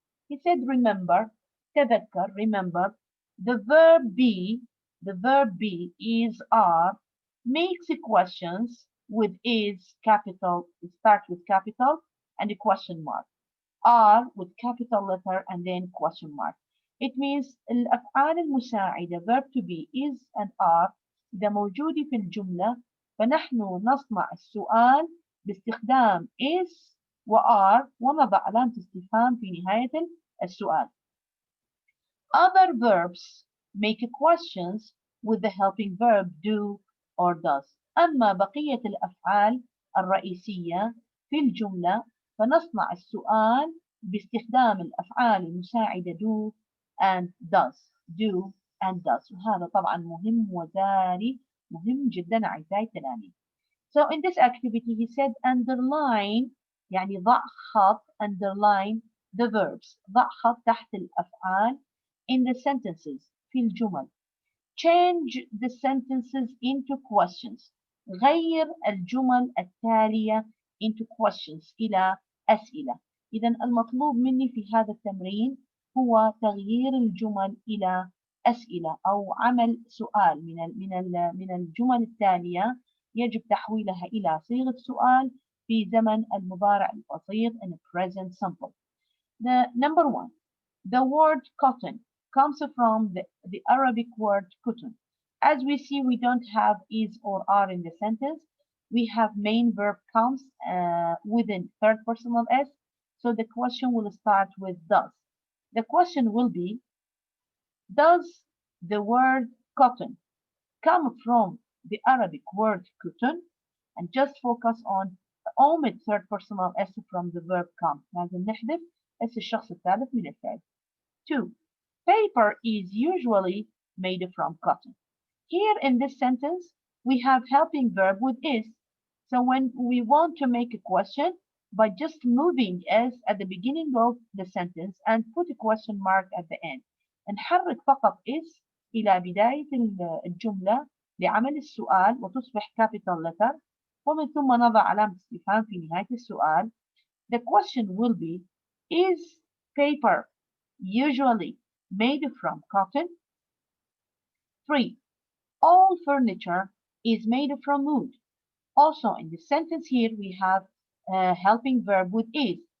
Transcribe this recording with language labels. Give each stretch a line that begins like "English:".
English: He said, remember,
Arabic: تذكر,
English: remember, the verb be is, are, makes questions with is, capital, it starts with capital and a question mark. Are with capital letter and then question mark. It means
Arabic: الأفعال المساعدة
English: verb to be is and are
Arabic: إذا موجودة في الجملة فنحن نصنع السؤال باستخدام is و are ونضع علامة استفهام في نهاية السؤال.
English: Other verbs make questions with the helping verb do or does.
Arabic: أما بقية الأفعال الرئيسية في الجملة فنصنع السؤال باستخدام الأفعال المساعدة
English: do and does. Do and does.
Arabic: وهذا طبعا مهم وذاري مهم جدا أعزائي التلاميذ.
English: So in this activity he said underline
Arabic: يعني ضع خط
English: underline the verbs.
Arabic: ضع خط تحت الأفعال
English: in the sentences
Arabic: في الجمل.
English: Change the sentences into questions.
Arabic: غير الجمل التالية
English: into questions
Arabic: إلى أسئلة. إذا المطلوب مني في هذا التمرين هو تغيير الجمل إلى أسئلة أو عمل سؤال من الجمل التالية يجب تحويلها إلى صيغة سؤال في زمن المضارع البسيط
English: in present simple. The number one, the word cotton comes from the Arabic word cotton. As we see, we don't have is or are in the sentence. We have main verb comes within third personal s. So the question will start with does. The question will be, does the word cotton come from the Arabic word cotton? And just focus on omit third personal s from the verb come.
Arabic: لازم نحذف اس الشخص الثالث من الفعل.
English: 2. Paper is usually made from cotton. Here in this sentence, we have helping verb with is. So when we want to make a question, by just moving s at the beginning of the sentence and put a question mark at the end.
Arabic: نحرك فقط is إلى بداية الجملة لعمل السؤال وتصبح
English: capital letter
Arabic: ومن ثم نضع علامة استفهام في نهاية السؤال.
English: The question will be, is paper usually made from cotton? 3. All furniture is made from wood. Also in the sentence here we have a helping verb with is.